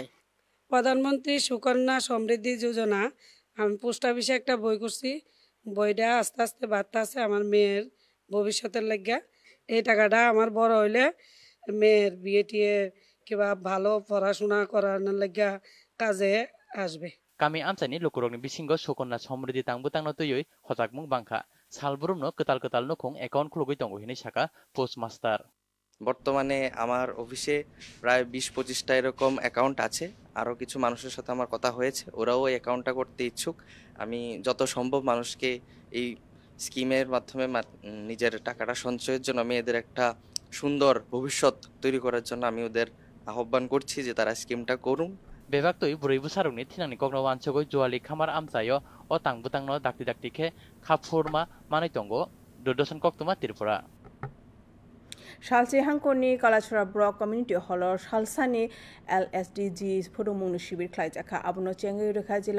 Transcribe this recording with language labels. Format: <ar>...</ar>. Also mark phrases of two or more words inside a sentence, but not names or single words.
<bn>প্রধানমন্ত্রী সুকন্যা সমৃদ্ধি যোজনা আমি</bn> <en>post office</en> <bn>একটা বই করছি, বইটা আস্তে আস্তে বাড়তেছে আমার মেয়ের ভবিষ্যতের লাগিয়া। এই টাকাটা আমার বড় হইলে মেয়ের বিয়ে টিয়ে কিংবা ভালো পড়াশোনা করানোর লাগিয়া কাজে আসবে।</bn> <trp>Kami amsani lukurokni bisingo sukonna somriddhi tangbutangno tuyoi hojagmung bangkha salburumno ketal ketal nukung account khulugoi tongo hini saka postmaster</trp> <bn>বর্তমানে আমার অফিসে প্রায় 20-25টা এরকম অ্যাকাউন্ট আছে। আরও কিছু মানুষের সাথে আমার কথা হয়েছে, ওরাও এই অ্যাকাউন্টটা করতে ইচ্ছুক। আমি যত সম্ভব মানুষকে এই স্কিমের মাধ্যমে নিজের টাকাটা সঞ্চয়ের জন্য মেয়েদের একটা সুন্দর ভবিষ্যৎ তৈরি করার জন্য আমি ওদের আহ্বান করছি যে তারা স্কিমটা করুন।</bn> <trp>Bebaktoi burai busarungni thinangni kognowansogoi juali khamar amsayo o tangbutangno dakti dakti khe khapfurma manai tongo dodosan koktuma Tripura Shalsi hangkoni Kalachura Block Community Hall Shalsani LSDG Furumung Shibir Klaijaka Abono Chengi Rekha Jila</trp>